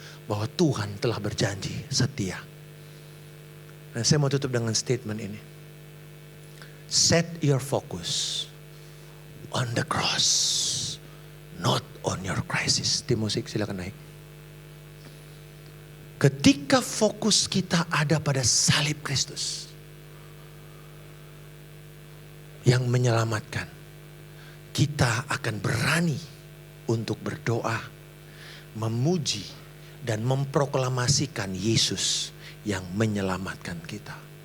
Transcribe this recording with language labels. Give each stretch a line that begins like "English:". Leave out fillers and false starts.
Indonesian: bahwa Tuhan telah berjanji setia. Dan saya mau tutup dengan statement ini.
English: Set your focus on the cross, not on your crisis.
Indonesian: Tim musik silakan naik. Ketika fokus kita ada pada salib Kristus yang menyelamatkan, kita akan berani untuk berdoa, memuji, dan memproklamasikan Yesus yang menyelamatkan kita.